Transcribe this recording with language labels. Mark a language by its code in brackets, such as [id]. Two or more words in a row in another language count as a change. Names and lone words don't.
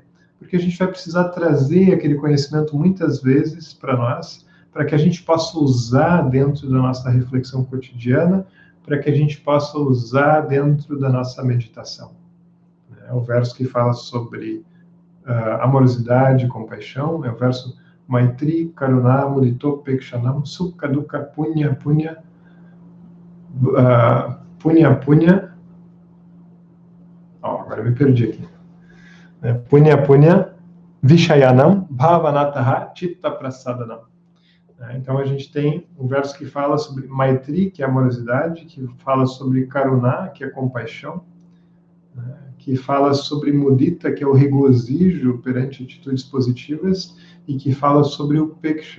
[pt] Porque a gente vai precisar trazer aquele conhecimento muitas vezes para nós, para que a gente possa usar dentro da nossa reflexão cotidiana, para que a gente possa usar dentro da nossa meditação. É o verso que fala sobre amorosidade e compaixão, é o verso [sa] Maitri Karuna Muditopekshanam Sukha Dukkha Punya Punya Punya Punya. [pt] Agora me perdi aqui. [sa] Punya Punya Vishayanam Bhavanataha Chitta Prasadanam. [pt] Então a gente tem um verso que fala sobre Maitri, que é amorosidade, que fala sobre Karuna, que é compaixão, que fala sobre Mudita, que é o regozijo perante atitudes positivas, e que fala sobre o Upeksha.